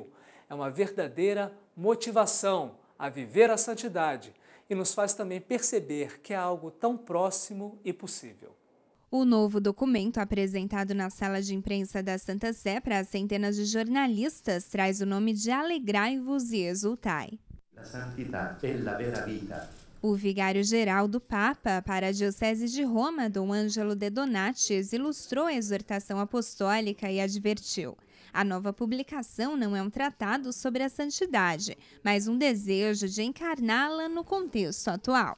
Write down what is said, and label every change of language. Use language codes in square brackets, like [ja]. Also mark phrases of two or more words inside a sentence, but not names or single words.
[pt] É uma verdadeira motivação a viver a santidade e nos faz também perceber que é algo tão próximo e possível. O novo documento, apresentado na sala de imprensa da Santa Sé para centenas de jornalistas, traz o nome de Alegrai-vos e Exultai. [it] La santità è la vera vita. [pt] O vigário-geral do Papa para a Diocese de Roma, Dom Ângelo de Donatis, ilustrou a exortação apostólica e advertiu: a nova publicação não é um tratado sobre a santidade, mas um desejo de encarná-la no contexto atual.